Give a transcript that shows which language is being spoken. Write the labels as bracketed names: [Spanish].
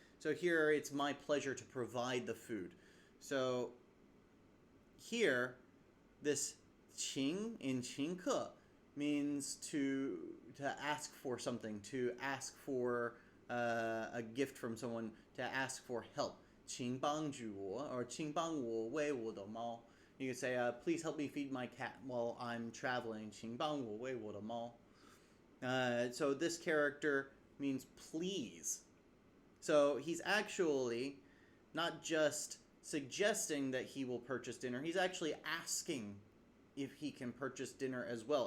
[English] So here it's my pleasure to provide the food. So here, this qing in 请客 means to ask for something, to ask for a gift from someone, to ask for help. [Chinese] 请帮助我 or 请帮我喂我的猫. [English] You can say, please help me feed my cat while I'm traveling. [Chinese] 请帮我喂我的猫. [English] So this character means please. So he's actually not just suggesting that he will purchase dinner, he's actually asking if he can purchase dinner as well.